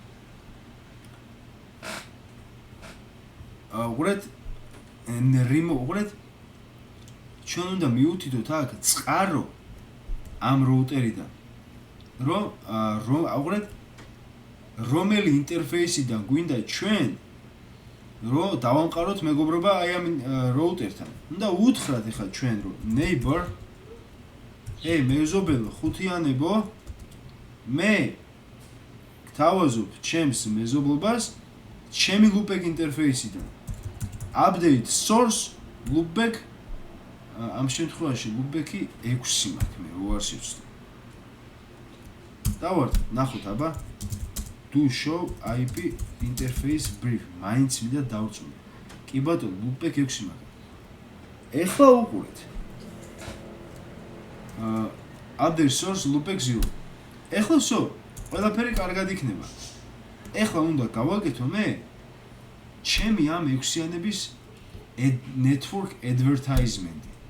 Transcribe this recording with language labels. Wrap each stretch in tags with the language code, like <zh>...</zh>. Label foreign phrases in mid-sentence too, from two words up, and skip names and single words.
<ka>უყურეთ უყურეთ ჩვენ უნდა მივუთითოთ აქ წყარო ამ router-იდან რომ უყურეთ რომელი ინტერფეისიდან გვინდა ჩვენ რომ დავამყაროთ მეგობრობა აი ამ router-თან. უნდა უთხრათ ახლა ჩვენ რომ neighbor მეზობელო 5-იანებო მე გთავაზობ ჩემს მეზობლობას ჩემი</ka> <en>loopback interface-</en> <ka>იდან.</ka> <en>update source loopback</en> <ka>ამ შემთხვევაში loopback-ი 6 მაქვს მე უარ შევცდე. დავართ ნახოთ აბა</ka> <en>do show IP interface brief</en> <ka>მაინც მინდა დავწუნე. კი ბატონო loopback 6 მაქვს. ეხლა უყურეთ.</ka> <en>update source loopback 0.</en> <ka>ეხლა სო ყველაფერი კარგად იქნება. ეხლა უნდა გავაკეთო მე ჩემი ამ 6-იანების</ka> <en>network advertisement.</en>